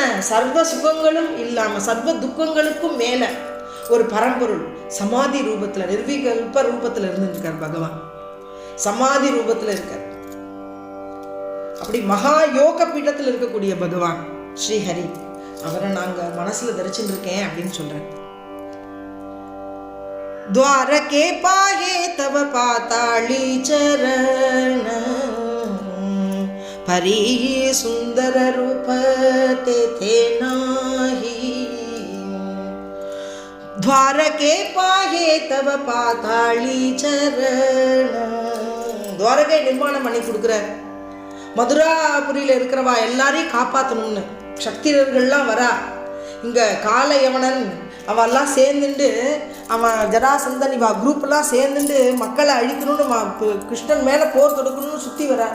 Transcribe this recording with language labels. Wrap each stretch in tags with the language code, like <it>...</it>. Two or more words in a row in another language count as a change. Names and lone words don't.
<ta>சர்வ சுகங்களும் இல்லாம சர்வ துக்கங்களுக்கும் மேல ஒரு பரம்பொருள் சமாதி ரூபத்துல, நிர்விகல்ப ரூபத்துல இருந்துருக்கார் பகவான். சமாதி ரூபத்துல இருக்கார். அப்படி மகா யோக பீடத்தில் இருக்கக்கூடிய பகவான் ஸ்ரீஹரி, அவரை நாங்க மனசுல தரிச்சுட்டு இருக்கேன் அப்படின்னு சொல்றேன்.</ta> <mr>द्वारके पाहे तव पाताली चरण, परी सुंदर रूप ते थे नाही. द्वारके पाहे तव पाताली चरण.</mr> <ta>द्वारகை நிர்மாணம் பண்ணி கொடுக்குறார். மதுராபுரியில் இருக்கிறவா எல்லாரையும் காப்பாற்றணும்னு சக்திரர்கள்லாம் வரா. இங்கே காலயவனன் அவெல்லாம் சேர்ந்துட்டு, அவன் ஜராசந்தன் இவா குரூப்லாம் சேர்ந்துட்டு மக்களை அழிக்கணும்னு கிருஷ்ணன் மேலே போர் தொடுக்கணும்னு சுற்றி வரார்.</ta>